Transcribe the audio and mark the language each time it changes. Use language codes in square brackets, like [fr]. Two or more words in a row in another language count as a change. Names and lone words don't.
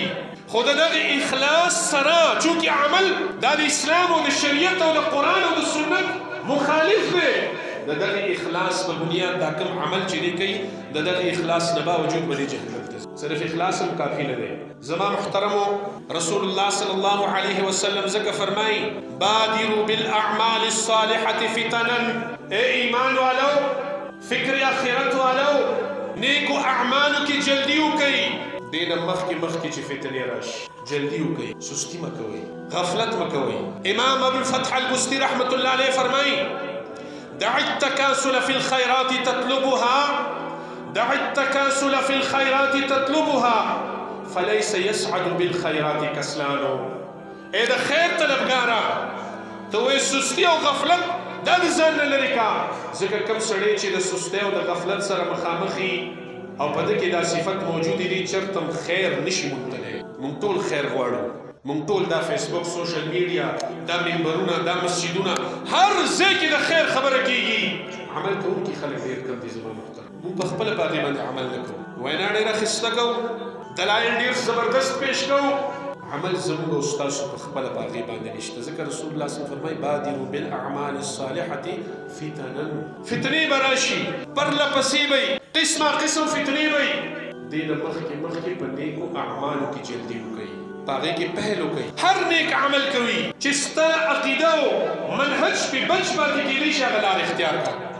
[ps] خو د دغه اخلاص سره چونکې عمل دا د اسلام او د شریعت او د قرآن او د سنت مخالف دی، د دغه اخلاص په بنیاد دا کوم عمل چې دی کوي د دغه اخلاص نه باوجود به دې جهنم ته ځي. صرف اخلاص هم کافي نه دی. زما محترمو رسول الله [ar] صلی الله علیه وسلم [ps] ځکه فرمایي [ar] بادروا بالاعمال الصالحة فتنا. [ps] اے ایمان والو، فکر آخرت والو، نیکو اعمالو کې جلدی وکړئ. دینه مخکې چې فتنې راشي جلدی وکړئ، سستی مه کوئ، غفلت مه کوئ. [ar] امام ابو الفتح البستي رحمة الله علیه فرمایي دع التكاسل في الخيرات تطلبها، دع التكاسل في الخيرات تطلبها فليس يسعد بالخيرات كسلان. [ps] اے د خیر طلبګارا ته وې سستی او غفلت دا د ځان نه لرې کا. ځکه کوم سړی چې د سستی او د غفلت سره مخامخي او په دې کې دا صفت موجود دي چرته خیر نشي موندلی. مونږ ټول خیر غواړو، مونږ ټول دا فیسبوک، [en] social media, [ps] دا منبرونه، دا مسجدونه، هر ځای کې د خیر خبره کېږي. عمل کوونکي خلک ډېر کم دي زما محترم. مونږ په خپله په هغې باندې عمل نه کوو، وینا ډېره ښایسته کوو، دلایل ډېر زبردست پیش کوو، عمل زموږ او ستاسو په خپله په هغې باندې نشته. ځکه رسول الله [ar] صلی الله علیه وسلم [ps] فرمایي [ar] بادروا بالاعمال الصالحة فتنا. [ps] فتنې به راشي، پرله پسې به یي، قسمه قسم فتنې به یي. دې نه مخکې په نیکو اعمالو کې جلدي وکړئ، په هغې کې پهل وکړئ. هر نیک عمل کوي چې ستا عقیده او منهج پې بچ پاتې کېدی شي هغه لار اختیار کړه.